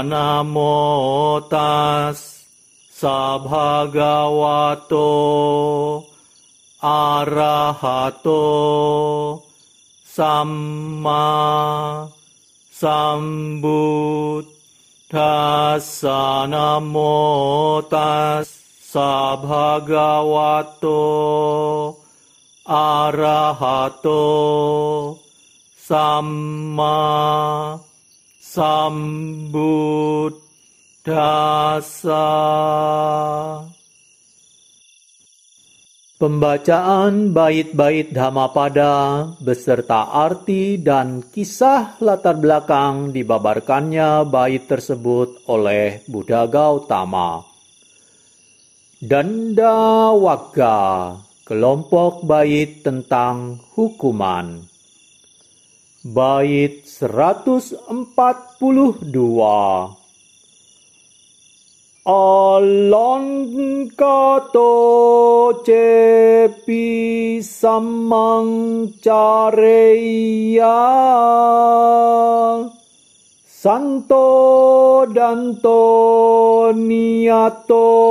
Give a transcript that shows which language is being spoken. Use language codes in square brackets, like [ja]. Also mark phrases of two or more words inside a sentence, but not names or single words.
[pi] Namo tassa Sabhagavato arahato samma sambuddhassa. Namo tassa bhagavato arahato samma sambuddhassa. [id] Pembacaan bait-bait Dhammapada beserta arti dan kisah latar belakang dibabarkannya bait tersebut oleh Buddha Gautama. Dandawagga, kelompok bait tentang hukuman. Bait 142. [pi] Alangkato cepi samang careya Santo Danto Niato